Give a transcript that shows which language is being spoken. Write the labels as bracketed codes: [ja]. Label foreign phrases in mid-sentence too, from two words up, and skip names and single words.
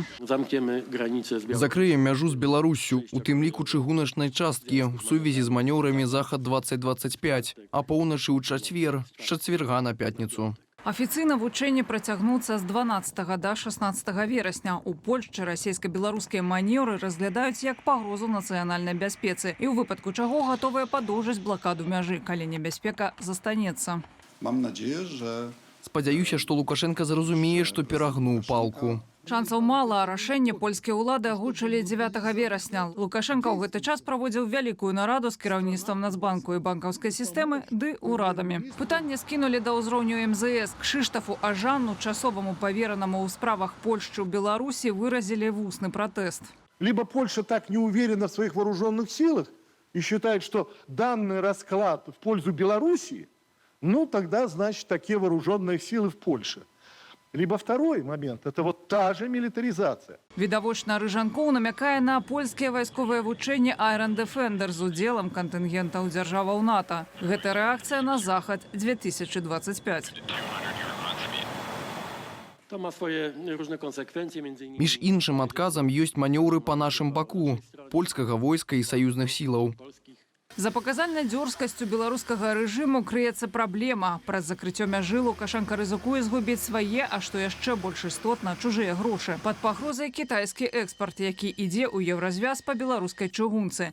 [be] Закрыем мяжу з Беларусю, у тым ліку чыгуначнай часткі, у сувязі з манёўрамі Захад-2025, а поўначы ў чацвер, з чацверга на пятніцу. Афіцыйна вучэнні працягнуцца з 12 до 16 верасня. У Польшчы расійска-беларускія манеўры разглядаюць як пагрозу нацыянальнай бяспецы і ў выпадку чаго гатовыя падоўжыць блакаду мяжы, калі небяспека застанецца. [pl] Mam nadzieję, że [be] Спадзяюся, што Лукашенко зразумее, што перагнуў палку. Шансаў мала, а рашэнне польскія ўлады агучылі 9 верасня. Лукашенко ў гэты час праводзіў вялікую нараду з кіраўніцтвам Нацбанку і банкаўскай сістэмы ды ўрадамі. Пытанне скінулі да ўзроўню МЗС. Кшыштафу Ажану, часоваму паверанаму ў справах Польшчы ў Беларусі, выразілі вусны пратэст. [ru] Либо Польша так не уверена в своих вооруженных силах и считает, что данный расклад в пользу Белоруссии, ну тогда, значит, такие вооруженные силы в Польше. Либо второй момент – это вот та же милитаризация. [be] Відавочна Рыжанкоў намякае на польскія вайсковыя вучэнні Iron Defender з удзелам кантынгентаў дзяржаваў НАТО. Гэта рэакцыя на захад 2025. [pl] To ma swoje różne konsekwencje, między innymi... [be] Між іншым адказам ёсць манеўры па нашым баку польскага войска і саюзных сілаў. За паказальнай дзёрзкасцю беларускага рэжыму крыецца праблема. Праз закрыццё мяжы Лукашенко рызыкуе згубіць свае, а што яшчэ больш істотна, чужыя грошы. Пад пагрозай кітайскі экспарт, які ідзе ў еўразвяз па беларускай чыгунцы.